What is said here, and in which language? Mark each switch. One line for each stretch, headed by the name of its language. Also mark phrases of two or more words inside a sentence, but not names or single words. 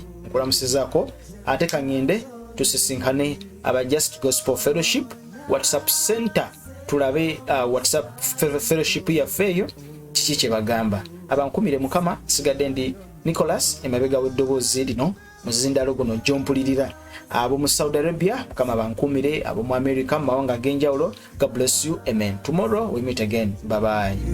Ganda: Nkulamusizaako ate kangende tusisinkane aba Just Gospel Fellowship WhatsApp Center tulabe WhatsApp Fellowship yaffe eyo kiki kye bagamba. Abankumire Mukama, sigadde ndi Nicholas emabega w'eddoboozi lino muzindalo guno jompulirira. Abo mu Saudi Arabia Mukama bankumire, abo mu America mu mawanga ag'enjawulo.
English: God bless you. Amen. Tomorrow we meet again. Bye bye.